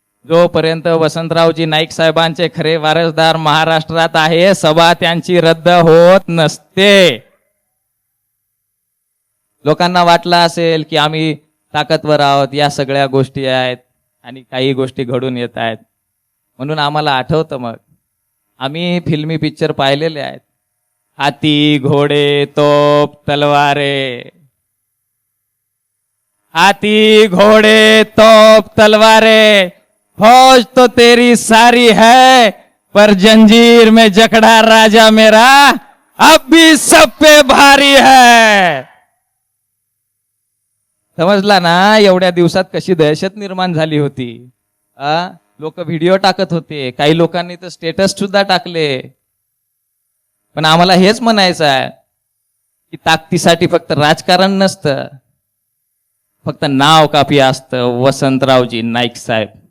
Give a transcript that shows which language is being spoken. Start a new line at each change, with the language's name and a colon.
Marathi: जोपर्यंत वसंतरावजी नाईक साहेबांचे खरे वारसदार महाराष्ट्रात आहे, सभा त्यांची रद्द होत नसते. लोकांना वाटलं असेल की आम्ही ताकदवर आहोत, या सगळ्या गोष्टी आहेत आणि काही गोष्टी घडून येत आहेत. म्हणून आम्हाला आठवतं, मग आम्ही फिल्मी पिक्चर पाहिलेले आहेत.
Hindi: हाती घोडे तोप तलवारे, हाथी घोड़े तोप तलवारें, फौज तो तेरी सारी है, पर जंजीर में जकड़ा राजा मेरा अब भी सब पे भारी है.
Marathi: समजला ना एवढ्या दिवसात कशी दहशत निर्माण झाली होती. लोक व्हिडिओ टाकत होते, काही लोकांनी तर स्टेटस सुद्धा टाकले. पण आम्हाला हेच म्हणायचं आहे की ताकदीसाठी फक्त राजकारण नसतं, फक्त नाव कापी असतं वसंतरावजी नाईक साहेब.